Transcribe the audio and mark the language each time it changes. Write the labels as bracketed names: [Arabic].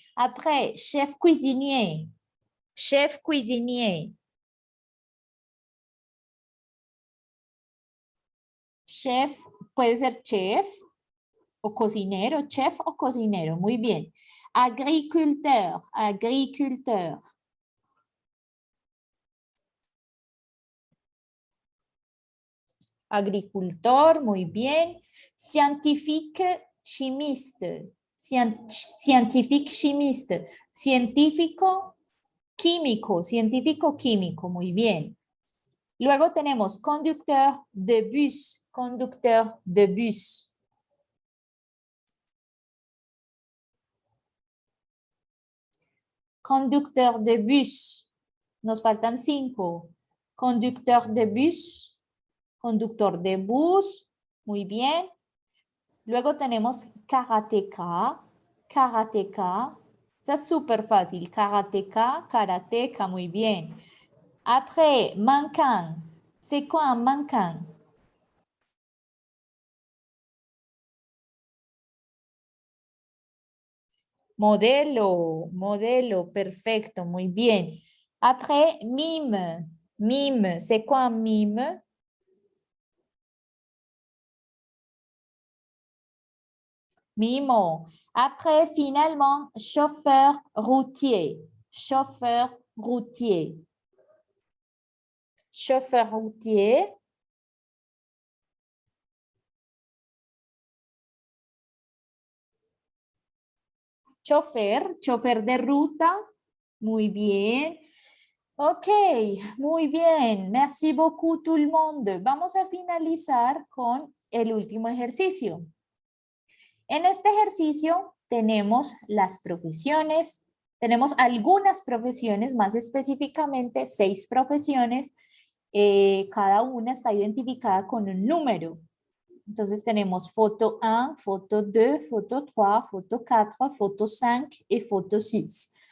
[French] Après, chef cuisinier, chef cuisinier. [Spanish] Chef, puede ser chef o cocinero, chef o cocinero, muy bien. [French] Agriculteur, agriculteur. [Spanish] Agricultor, muy bien. [French] Scientifique, chimiste. Scientifique, chimiste. [Spanish] Científico, químico. Científico, químico, muy bien. Luego tenemos [French] conducteur de bus. Conducteur de bus. Conducteur de bus. [Spanish] Nos faltan 5. [French] Conducteur de bus. [Spanish] Conductor de bus. Muy bien. Luego tenemos karateka. Karateka. Está súper fácil. Karateka, karateka. Muy bien. [French] Après, mannequin. C'est quoi un mannequin? [Spanish] Modelo, modelo, perfecto, muy bien. [French] Après, mime, mime, c'est quoi un mime? Mimo. Après, finalement, chauffeur routier, chauffeur routier. Chauffeur routier. [Spanish] Chofer, chofer de ruta. Muy bien. Ok, muy bien. [French] Merci beaucoup tout le monde. [Spanish] Vamos a finalizar con el último ejercicio. En este ejercicio tenemos las profesiones. Tenemos algunas profesiones, más específicamente 6 profesiones. Cada una está identificada con un número. Entonces tenemos foto 1, foto 2, foto 3, foto 4, foto 5 y foto 6.